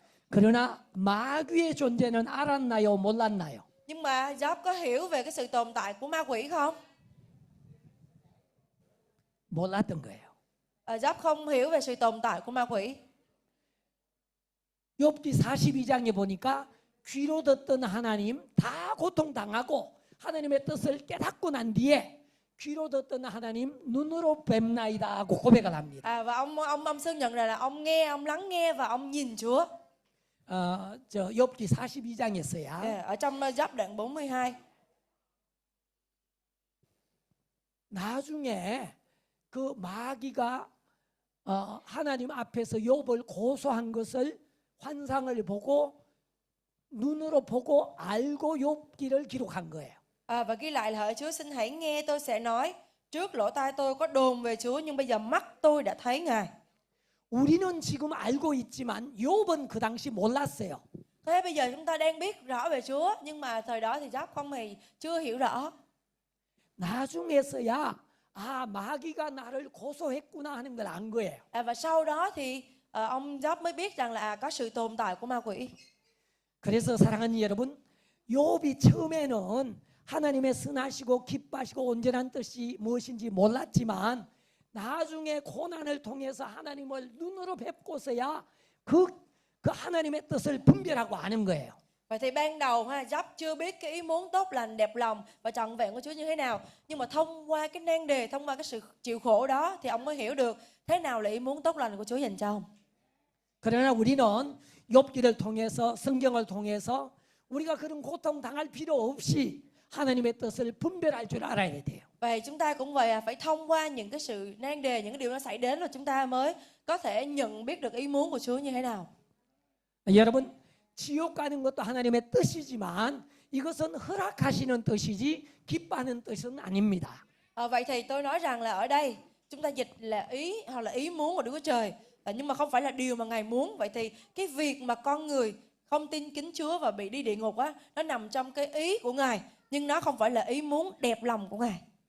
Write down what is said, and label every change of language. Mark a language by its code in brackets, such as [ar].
[ko] 그러나 마귀의 존재는 알았나요, 몰랐나요? [vi] Nhưng mà Job có hiểu về cái sự tồn tại của ma quỷ không? [ko] 몰랐던 거예요. [vi] Job không hiểu về sự tồn tại của ma quỷ. [ko] 욥기 42장에 보니까 귀로 듣던 하나님 다 고통당하고 하나님의 뜻을 깨닫고 난 뒤에 귀로 듣던 하나님 눈으로 뵙나이다 하고 고백을 합니다. [vi] Và ông xưng nhận là ông nghe, ông lắng nghe và ông nhìn Chúa. [ko] 저 욥기 42장에서야 [vi] Ở trong Job đoạn 42. [ko] 나중에 그 마귀가 하나님 앞에서 욥을 고소한 것을 환상을 보고 눈으로 보고 알고 욥기를 기록한 거예요. [vi] Và ghi lại là hỡi Chúa xin hãy nghe tôi sẽ nói. Trước lỗ tai tôi có đồn về Chúa, nhưng bây giờ mắt tôi đã thấy Ngài. [ko] 우리는 지금 알고 있지만 욥은 그 당시 몰랐어요. [vi] Thế bây giờ chúng ta đang biết rõ về Chúa, nhưng mà thời đó thì Job không hề chưa hiểu rõ. [ko] 나중에서야 마귀가 나를 고소했구나 하는 걸 안 거예요. [vi] Và sau đó thì ông Job mới biết rằng là có sự tồn tại của ma quỷ. [ko] 그래서 사랑하는 여러분, 욥이 처음에는 하나님의 선하시고 기뻐하시고 온전한 뜻이 무엇인지 몰랐지만 나중에 고난을 통해서 하나님을 눈으로 뵙고서야 그 하나님의 뜻을 분별하고 아는 거예요. [vi] Vậy thì ban đầu Job chưa biết cái ý muốn tốt lành, đẹp lòng và trọn vẹn của Chúa như thế nào. Nhưng mà thông qua cái nan đề, thông qua cái sự chịu khổ đó thì ông mới hiểu được thế nào là ý muốn tốt lành của Chúa dành cho ông. [ko] 그러나 우리는 욥기를 통해서 성경을 통해서 우리가 그런 고통 당할 필요 없이 하나님의 뜻을 분별할 줄 알아야 돼요. [vi] Vậy chúng ta cũng vậy, phải thông qua những cái sự nan đề, những cái điều nó xảy đến rồi chúng ta mới có thể nhận biết được ý muốn của Chúa như thế nào. [ko] 여러분, 지옥 가는 것도 하나님의 뜻이지만 이것은 허락하시는 뜻이지 기뻐하는 뜻은 아닙니다. [vi] Vậy thì tôi nói rằng là ở đây chúng ta dịch là ý hoặc là ý muốn của Đức Chúa Trời, nhưng mà không phải là điều mà Ngài muốn. Vậy thì cái việc mà con người không tin kính Chúa và bị đi địa ngục á, nó nằm trong cái ý của Ngài, nhưng nó không phải là ý muốn đẹp lòng của Ngài.